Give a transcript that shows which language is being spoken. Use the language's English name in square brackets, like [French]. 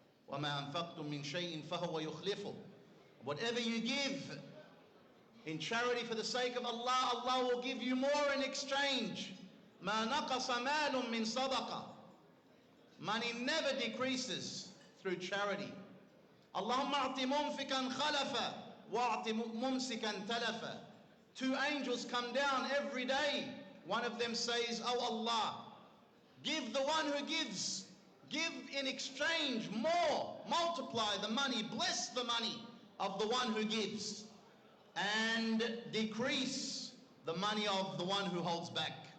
[Arabic] وَمَا أَنفَقْتُم مِّن شَيْءٍ فَهُوَ يُخْلِفُهُ. [English] Whatever you give in charity for the sake of Allah, Allah will give you more in exchange. [Arabic] مَا نَقَصَ مَالٌ مِّن صَدَقَةٍ. [English] Money never decreases through charity. [Arabic] اللهم أعط مُنفِقًا خَلَفًا وَأعط مُمْسِكًا تَلَفًا. [English] Two angels come down every day. One of them says, "Oh Allah, give the one who gives. Give in exchange more. Multiply the money. Bless the money of the one who gives. And decrease the money of the one who holds back."